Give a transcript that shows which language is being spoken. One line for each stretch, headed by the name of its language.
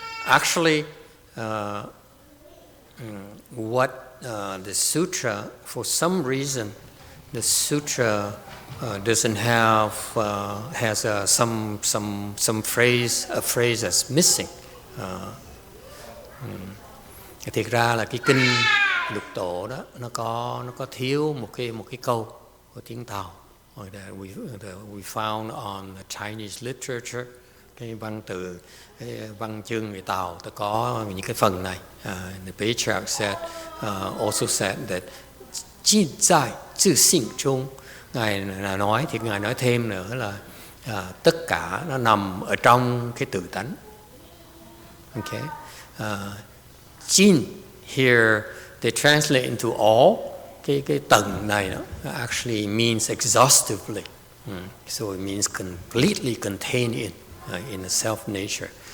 English: Actually, what the sutra, for some reason, the sutra doesn't have has some phrase, a phrase that's missing.
Vietnamese: Thiệt ra là cái kinh Lục Tổ đó nó có thiếu một cái câu, của tiếng Tàu.
English: That we found on the Chinese literature.
Vietnamese: Cái văn chương người Tàu ta có những cái phần này.
English: The Patriarch said, also said that
Chinese: 尽在自信中.
Vietnamese: Ngài nói thì Ngài nói thêm nữa là tất cả nó nằm ở trong cái tự tánh.
English: Okay. Jin here they translate into all.
Vietnamese: Cái tầng này nó
English: actually means exhaustively. So it means completely contained in a self nature.